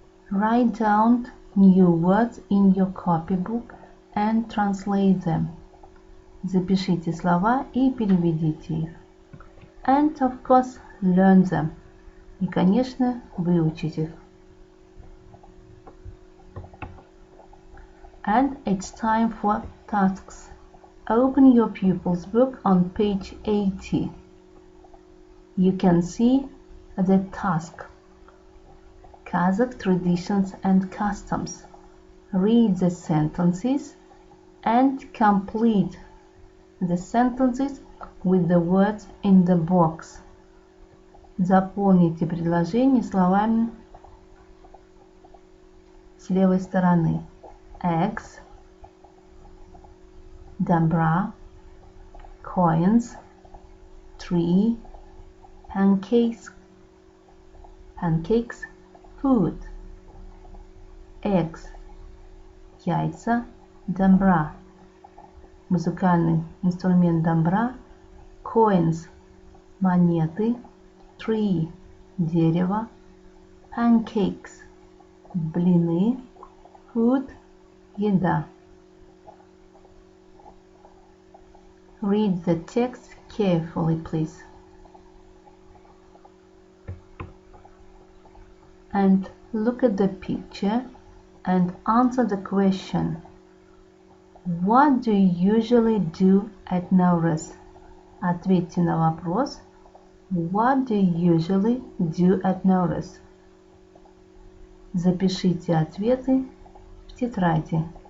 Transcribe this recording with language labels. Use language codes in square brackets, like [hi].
[en] Write down new words in your copybook and translate them. [ru] Запишите слова и переведите их. [en] And of course, learn them. [ru] И, конечно, выучить их. [en] And it's time for tasks. Open your pupil's book on page 80. You can see the task. Kazakh traditions and customs. Read the sentences and complete the sentences with the words in the box. [ru] Заполните предложение словами с левой стороны. [en] Eggs, dambra, coins, tree, pancakes, food. Eggs, [ru] яйца, dambra, музыкальный инструмент дамбра, [en] coins, [ru] монеты, [en] tree, [ru] дерево, [en] pancakes, [ru] блины, [en] food, [ru] еда. [en] Read the text carefully, please. And look at the picture and answer the question. What do you usually do at Nowruz? [ru] Ответьте на вопрос. [en] What do you usually do at Nowruz? [ru] Запишите ответы в тетради.